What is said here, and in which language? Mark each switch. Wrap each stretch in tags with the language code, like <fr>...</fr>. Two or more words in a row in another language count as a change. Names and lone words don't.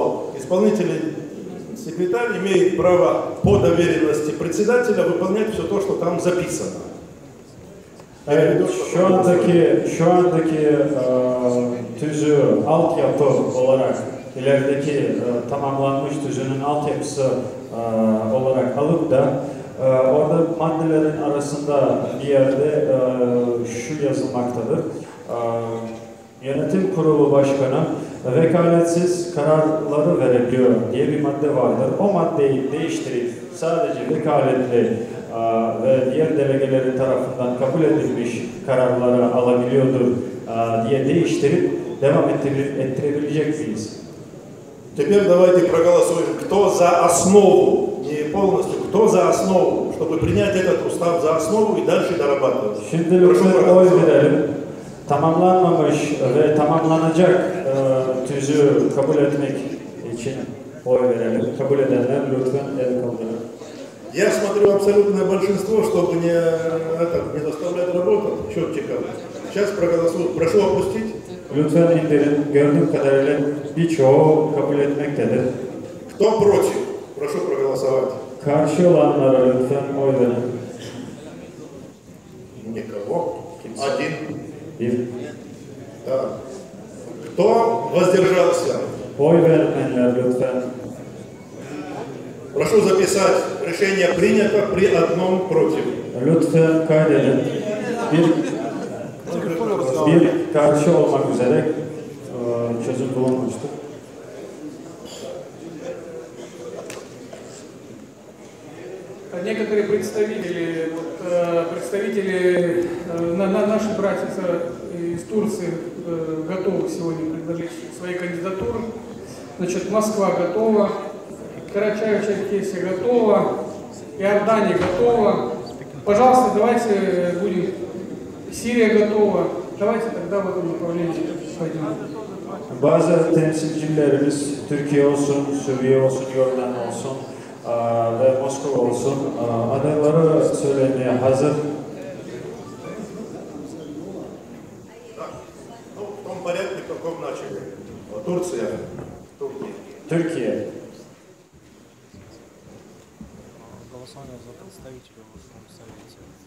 <ru>Исполнительный секретарь имеет право по доверенности председателя выполнять все то, что там записано.</ru> <tr>Evet, şu andaki tüzüğü altyapı olarak ilerideki tamamlanmış tüzüğün altyapısı olarak alıp da orada maddelerin arasında bir yerde şu yazılmaktadır. Yönetim Kurulu Başkanı vekaletsiz kararları verebiliyor diye bir madde vardır. O maddeyi değiştirip sadece vekaletli ve diğer delegelerin tarafından kabul edilmiş kararları alabiliyordur diye değiştirip devam ettirebilecek miyiz?</tr> <ru>Теперь давайте проголосуем, кто за основу, не полностью, кто за основу, чтобы принять этот устав за основу и дальше дорабатывать.</ru> <tr>Şimdi lütfen oy verelim. Tamamlanmamış ve tamamlanacak tüzüğü kabul etmek için oy verelim. Kabul edenler lütfen el kaldırın.</tr> <ru>Я смотрю абсолютное большинство, чтобы не заставлять работать счетчиков. Сейчас проголосуют. Прошу опустить.</ru> <tr>Lütfen indirin. Gördüğüm kadarıyla birçoğu kabul etmektedir.</tr> <ru>Кто против? Прошу проголосовать.</ru> <tr>Karşı olanlara lütfen oy verin.</tr> <ru>Никого. Один.</ru> <tr>Bir.</tr> <ru>Да. Кто воздержался?</ru> <tr>Oy vermeyenler lütfen.</tr> <ru>Прошу записать. Решение принято при одном против.</ru> <tr>Lütfen kaydedin. Bir karşı olmak üzere çözüm bulunmuştur.</tr> <ru>Некоторые представители, наши братья из Турции готовы сегодня предложить свои кандидатуры. Значит, Москва готова, Карачаево-Черкесия готова, Иордания готова. Pожалуйста, давайте будем. Сирия готова. Давайте тогда в этом направлении пойдем.</ru> <tr>Bazı temsilcilerimiz Türkiye olsun, Suriye olsun, Yordan olsun ve Moskova olsun adayları söylemeye hazır.</tr> <ru>В том порядке, в каком начали. Турция.</ru> <tr>Türkiye.</tr> <ru>Голосование за представителя в Высшем Совете.</ru>